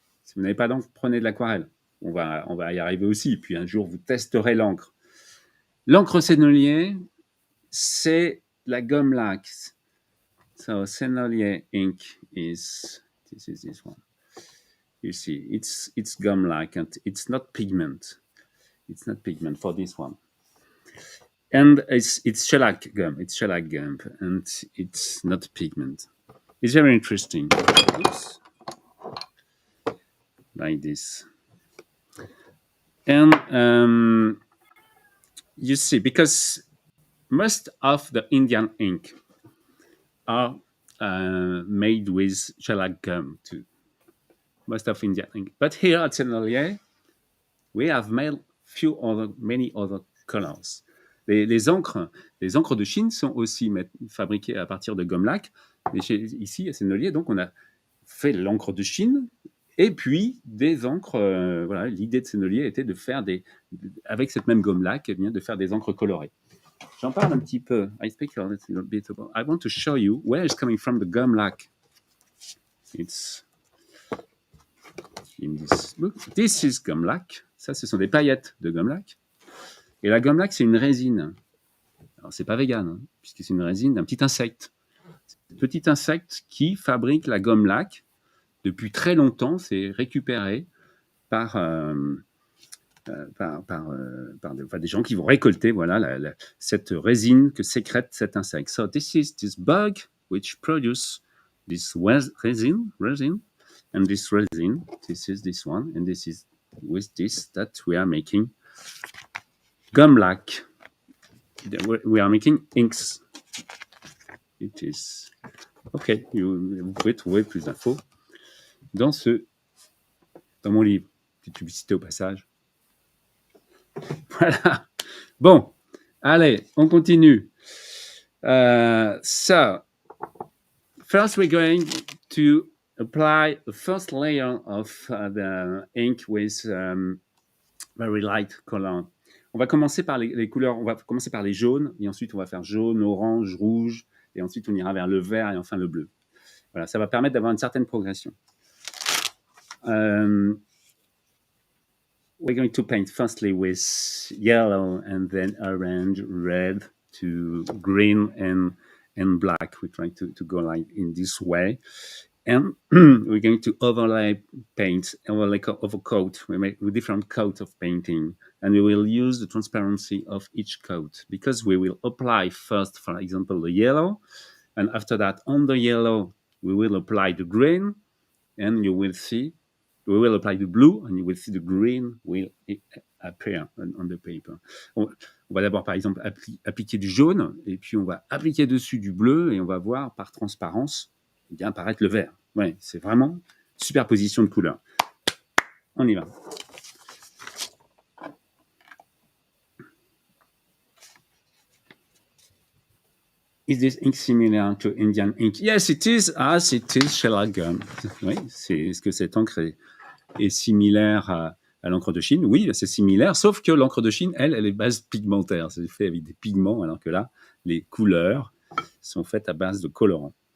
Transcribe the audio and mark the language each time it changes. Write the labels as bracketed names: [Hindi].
[French] Si vous n'avez pas d'encre, prenez de l'aquarelle. On va y arriver aussi. Puis un jour, vous testerez l'encre. L'encre Sennelier, c'est la gomme-laque. [English] So Sennelier ink this is this one. You see, it's gomme-laque and it's not pigment. It's not pigment for this one. And it's shellac gum. It's shellac gum, and it's not pigment. It's very interesting. Oops. Like this. And you see, because most of the Indian ink are made with shellac gum too. Most of Indian ink. But here at Sennelier, we have made many other colors. [French] Les encres de Chine sont aussi fabriquées à partir de gomme-laque. Ici, à Sennelier, donc, on a fait l'encre de Chine et puis des encres. Voilà, l'idée de Sennelier était de faire avec cette même gomme-laque, de faire des encres colorées. J'en parle un petit peu. [English] I speak a little bit about. I want to show you where it's coming from, the gomme-laque. It's in this book. This is gomme-laque. [French] Ça, ce sont des paillettes de gomme-laque. Et la gomme-laque, c'est une résine. Alors, c'est pas vegan, hein, puisque c'est une résine d'un petit insecte. Ce petit insecte qui fabrique la gomme-laque. Depuis très longtemps, c'est récupéré par des gens qui vont récolter cette résine que sécrète cet insecte. [English] So this is this bug which produce this resin, and this resin, this is this one, and this is with this that we are making gomme-laque. We are making inks. It is ok. [French] Vous pouvez trouver plus d'infos dans mon livre. Petite publicité au passage. Voilà. Bon, allez, on continue. [English] So, first we're going to apply the first layer of the ink with very light color. [French] On va commencer par les couleurs, on va commencer par les jaunes, et ensuite on va faire jaune, orange, rouge, et ensuite on ira vers le vert et enfin le bleu. Voilà, ça va permettre d'avoir une certaine progression. [English] We're going to paint firstly with yellow and then orange, red to green and black. We're trying to go like in this way. And we're going to overlay paint, overcoat. We make a different coat of painting. And we will use the transparency of each coat because we will apply first, for example, the yellow. And after that, on the yellow, we will apply the green. And you will see, we will apply the blue. And you will see the green will appear on the paper. [French] On va d'abord, par exemple, appliquer du jaune. Et puis, on va appliquer dessus du bleu. Et on va voir par transparence bien apparaître le vert. Ouais, c'est vraiment superposition de couleurs. On y va. [English] Is this ink similar to Indian ink? Yes, it is, as it is shellac gum. [French] Oui, est-ce que cette encre est similaire à l'encre de Chine? Oui, c'est similaire, sauf que l'encre de Chine, elle est base pigmentaire. C'est fait avec des pigments, alors que là, les couleurs sont faites à base de colorants.